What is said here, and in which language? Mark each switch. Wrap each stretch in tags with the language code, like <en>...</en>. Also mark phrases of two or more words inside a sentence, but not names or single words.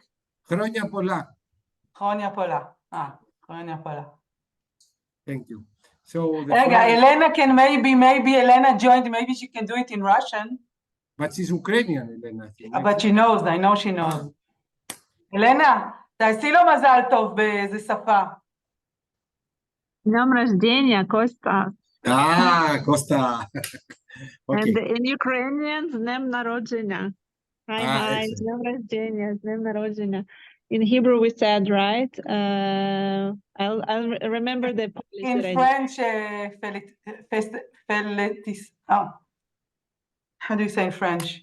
<el>Χρόνια πολλά. Χρόνια πολλά. Χρόνια πολλά.</el> <en>Thank you. So Elena can maybe Elena joined, maybe she can do it in Russian. But she's Ukrainian, Elena. I think. But she knows, I know she knows. Elena,</en> <he>תעשי לו מזל טוב באיזה שפה.</he> <ru>Днем рождения, Коста.</ru> <en>Costa. Okay. And in Ukrainian,</en> <uk>Днем Народження.</uk> <en>Hi, excellent.</en> <ru>Днем рождения,</ru> <uk>Днем народження.</uk> <en>In Hebrew, we said, right? I'll remember the Polish In that I French, how do you say in French?</en>